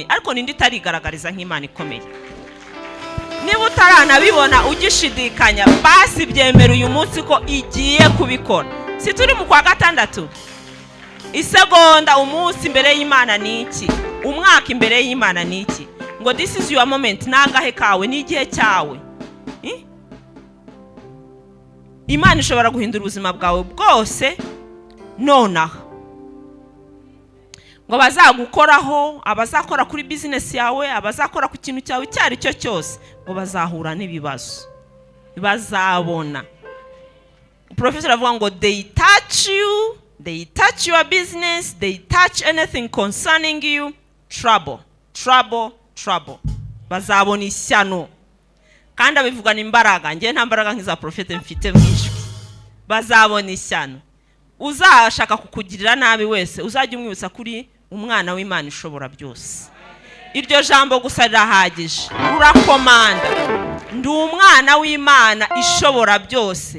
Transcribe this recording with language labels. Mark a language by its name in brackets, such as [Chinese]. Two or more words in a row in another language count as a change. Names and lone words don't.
[Kinyarwanda] Ariko nindi itarigaragariza nk'Imana ikomeye? Niba utaranabibona ugishidikanya, basi byemera uyu munsi ko igiye kubikora. Si turi mu kwa gatandatu? Isegonda umunsi imbere y'Imana ni iki? Umwaka imbere y'Imana ni iki? [English] Ngo this is your moment, [Kinyarwanda] nangahe kawe, ni igihe cyawe. Imana ishobora guhindura ubuzima bwawe bwose nonaha. Ngo bazagukoraho, abazakora kuri business yawe, abazakora ku kintu cyawe cyari cyo cyose, ngo bazahura n'ibibazo, bazabona. Professor avuga ngo [English] they touch you, they touch your business, they touch anything concerning you, trouble, trouble, trouble. [Kinyarwanda] Bazabona ishyano. Kandi abivugana imbaraga, ngiye nta mbaraga nk'iza Prophet mfite mwishwe. Bazabona ishyano. Uzashaka kukugirira nabi wese, uzajye umwibutsa kuri umwana w'Imana ishobora byose. Iryo jambo gusa rirahagije. Urakomanda, ndi umwana w'Imana ishobora byose.